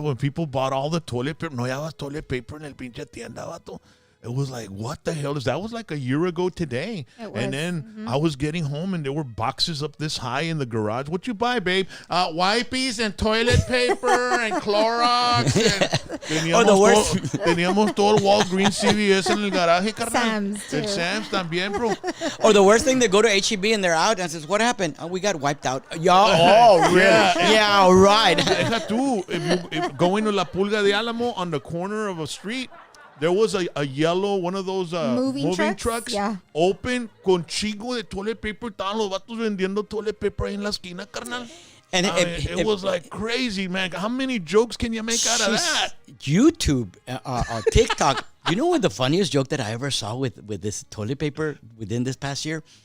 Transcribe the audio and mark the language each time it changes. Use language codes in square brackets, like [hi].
[en] When people bought all the toilet paper, no llevas toilet paper en el pinche tienda, vato. It was like, what the hell is that? Was like a year ago today. And then I was getting home and there were boxes up this high in the garage. What you buy, babe? Wipes and toilet paper and Clorox. [es] Teníamos todo el Walgreens CVS en el garaje, carnal. Sam's también, bro. [en] Or the worst thing, they go to HEB and they're out and says, what happened? Oh, we got wiped out. Really? Yeah, right. Deja tú, if going to La Pulga de Álamo on the corner of a street, there was a yellow, one of those moving trucks open con chingo de toilet paper. [es] Estaban los vatos vendiendo toilet paper ahí en la esquina, carnal. [en] And it was like crazy, man. How many jokes can you make out of that? YouTube, TikTok. You know what the funniest joke that I ever saw with this toilet paper within this past year?